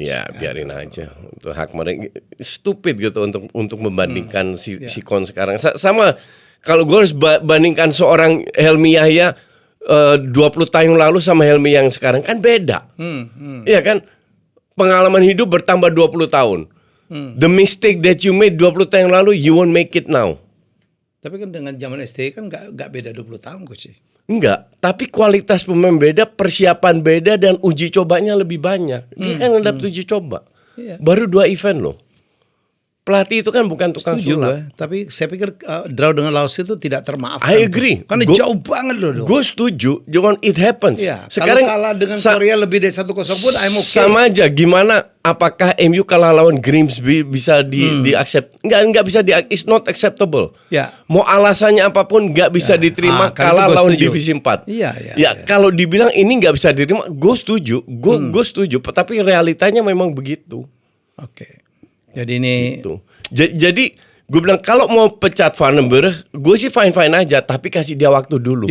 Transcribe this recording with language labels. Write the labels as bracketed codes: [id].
[id] Ya biarin aja. Itu hak mereka. Stupid gitu untuk membandingkan si Kon sekarang. Sama kalau gue harus bandingkan seorang Helmi Yahya 20 tahun lalu sama Helmi yang sekarang kan beda. Iya kan? Pengalaman hidup bertambah 20 tahun. [en] The mistake that you made [id] 20 tahun lalu [en] you won't make it now. [id] Tapi kan dengan zaman STY kan nggak beda 20 tahun coach. Enggak, tapi kualitas pemain beda, persiapan beda, dan uji cobanya lebih banyak. Dia kan dapat uji coba. Baru 2 event loh. Pelatih itu kan bukan tukang sulap. Tapi saya pikir draw dengan Laos itu tidak termaafkan. [en] I agree. [id] Karena jauh banget loh. Gue setuju, cuman [en] it happens. [id] Iya, sekarang kalau kalah dengan Korea lebih dari 1-0 pun [en] I'm okay. [id] Sama aja, gimana apakah MU kalah lawan Grimsby bisa di-accept? Enggak bisa [en] it's not acceptable. [id] Ya. Mau alasannya apapun nggak bisa diterima kalah lawan divisi 4. Iya. Kalau dibilang ini nggak bisa diterima, gue setuju. Gue setuju, tapi realitanya memang begitu. Oke. Jadi ini gitu. Jadi gue bilang kalau mau pecat Vandenberg, gue sih fine-fine aja, tapi kasih dia waktu dulu.